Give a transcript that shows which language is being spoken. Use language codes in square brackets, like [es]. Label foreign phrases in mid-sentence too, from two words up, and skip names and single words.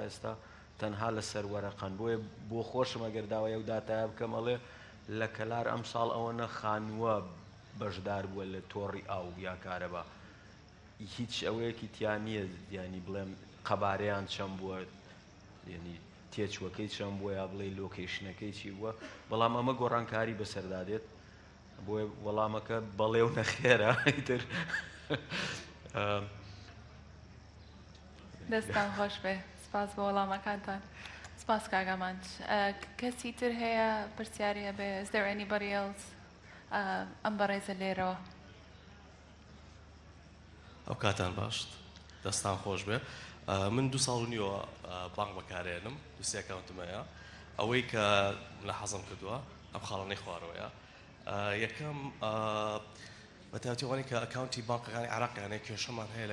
[ckb] ئێستا تەنها لەسەر وەرەقەن بۆیە بۆ خۆشم ئەگەر داوای ئەو داتایە بکەم ئەڵێ لە کەلار ئەم ساڵ ئەوە نەخانووە بەشدار بووە لە تۆڕی ئاو یا کارەبا هیچ ئەوەیەکی تیان نییە ینی بڵێم قەبارەیان چەند بووە ینی تێچوەکەی چەند بووە یا بڵێ لۆکیشنەکەی چی بووە بەڵام ئەمە گۆڕانکاری بەسەردادێت بۆیە وەڵامەکە بەڵێ و نەخێرە ئیتر دەستان خۆش بێ سپاس بە وەڵامەکانتان. سپاس کاگەمانچ. کەسی تر هەیە پرسیاری هەبێ؟ [en] Is there anybody else؟ [ckb] ئەم بەڕێزە لێرەوە. ئەو کاتان باشت دەستان خۆش بێ. من 2 ساڵ و نیوە بانک بەکارێنم 2 ئەکاونتمەیە ئەوەی کە لە حەزم کردووە ئەم خاڵانەی خوارەوەیە یەکەم بەتاوتیوانی کە ئەکاونتی بانکەکانی عێراقیانەیە کێشەمان هەیە